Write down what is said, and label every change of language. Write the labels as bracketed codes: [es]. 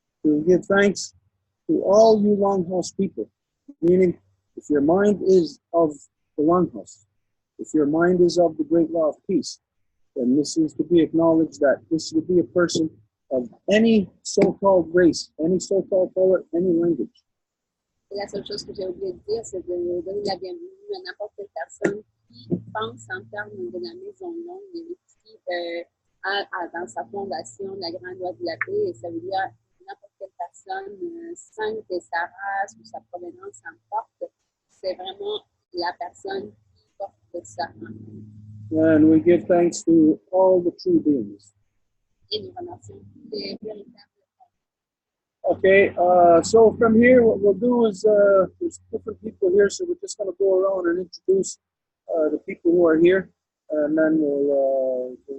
[en] To give thanks to all you Longhouse people, meaning if your mind is of the Longhouse, if your mind is of the great law of peace, then this is to be acknowledged that this would be a person of any so-called race, any so-called color, any language. [fr] Et la seule chose que j'ai oublié de dire, c'est de donner la bienvenue à n'importe quelle personne qui pense en termes de la maison longue et qui a dans sa fondation la grande loi de la paix. Et ça veut dire n'importe quelle personne, sans que sa race ou sa provenance importe, c'est vraiment la personne qui porte ça. [en] And we give thanks to all the true beings. [fr] Et nous remercions tous les véritables. [en] Okay, so from here, what we'll do is there's different people here, so we're just going to go around and introduce the people who are here, and then we'll